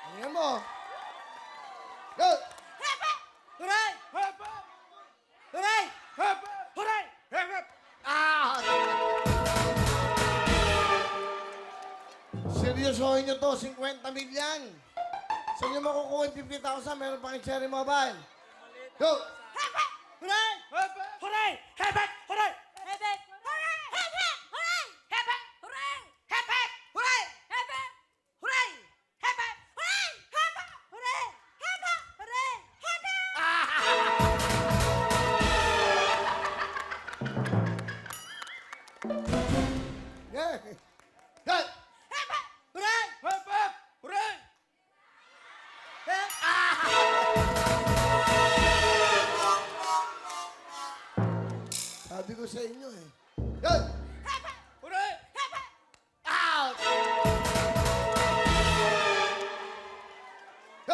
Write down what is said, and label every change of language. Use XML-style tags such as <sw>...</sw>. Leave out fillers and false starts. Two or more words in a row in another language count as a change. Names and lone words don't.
<tl>Tingnan mo.</tl> <en>Go! Hepe! Huray! Hepe! Huray! Hepe! Huray! Hepe! Ah!</en> <tl>Seryosohin nyo to, 50 milyan. Saan nyo makukuha yung 50,000? Meron pang cherry mobile.</tl> <en>Go! Hepe! Huray! Hepe! Huray! Hepe! Huray! Hepe! Huray! Hepe! Huray! Hepe! Huray! Hepe! Huray! Hepe! Huray! Hepe! Huray! Hepe! Huray! Hepe! Huray! Hepe! Yeah! Go! Hepe! Huray! Hepe! Hooray!</en> <tl>Sabi ko sa inyo eh. Go! Hepe! Hooray! Hepe!</tl> <en>Out! Go!</en>